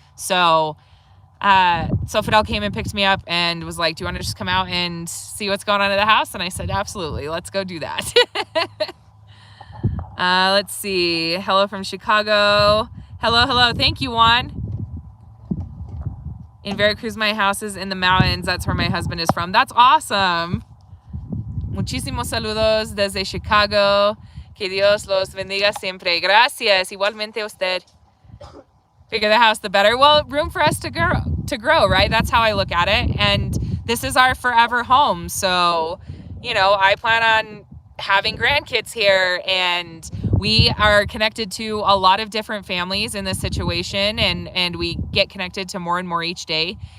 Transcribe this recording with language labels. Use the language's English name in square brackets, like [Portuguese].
[English] So Fidel came and picked me up and was like, do you want to just come out and see what's going on in the house? And I said, absolutely. Let's go do that. Let's see. Hello from Chicago. Hello. Thank you, Juan. In Veracruz, my house is in the mountains. That's where my husband is from. That's awesome. [Spanish] Muchísimos saludos desde Chicago. Que Dios los bendiga siempre. Gracias. Igualmente usted. [English] Bigger the house, the better. Well, room for us to grow, right? That's how I look at it. And this is our forever home. So, I plan on having grandkids here, and we are connected to a lot of different families in this situation, and we get connected to more and more each day.